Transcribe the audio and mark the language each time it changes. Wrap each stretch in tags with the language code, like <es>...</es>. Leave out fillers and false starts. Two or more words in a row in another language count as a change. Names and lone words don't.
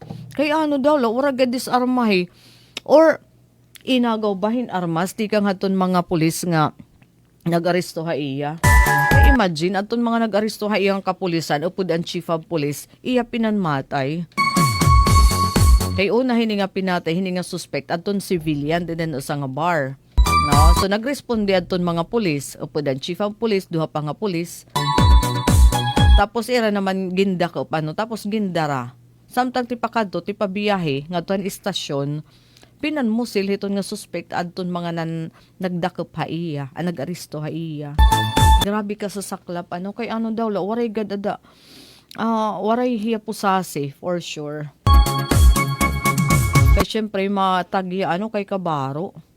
<war>Kay ano daw la ura gad disarmahe or inagaw bahin armas di kang haton mga pulis nga nag-aresto ha iya. Kay imagine aton mga nag-aresto ha iyang kapulisan upod ang</war> <en>chief of police</en> <war>iya pinanmatay. Kay una hini nga pinatay, hini nga suspect aton civilian din sa nga bar. So nagresponde aton mga pulis, upod ang</war> <en>chief of police,</en> <war>duha pa nga pulis. Tapos ira naman gindakop tapos gindara. Samtang tipakadto tipabiyahe ngadto istasyon, pinanmusil hiton nga suspect aton mga nagdakop ha iya, nag-aresto ha iya. Grabe ka sa saklap kay ano daw la waray gadada. Waray hiya pusasi</war> <en>for sure.</en> <war>Kaya syempre matagi kay kabaro.</war>